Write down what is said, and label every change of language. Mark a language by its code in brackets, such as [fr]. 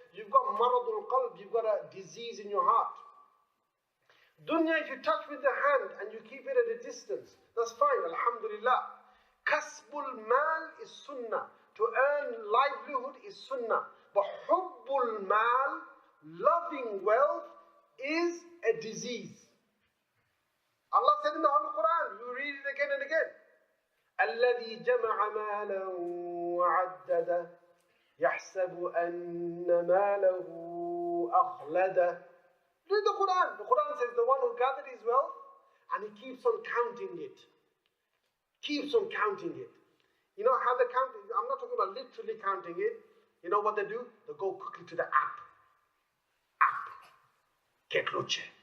[en] You've got maradul qalb, you've got a disease in your heart. Dunya, if you touch with the hand and you keep it at a distance, that's fine, alhamdulillah. Kasbul mal is sunnah. To earn livelihood is sunnah. But hubbul mal, loving wealth, is a disease. Allah said in the Holy Quran, you read it again and again. [ar] الذي جمع مالا وعدده يحسب أن ماله أخلده. [en] Read the Quran. The Quran says the one who gathered his wealth and he keeps on counting it. Keeps on counting it. You know how they count it? I'm not talking about literally counting it. You know what they do? They go quickly to the app. Ketluche.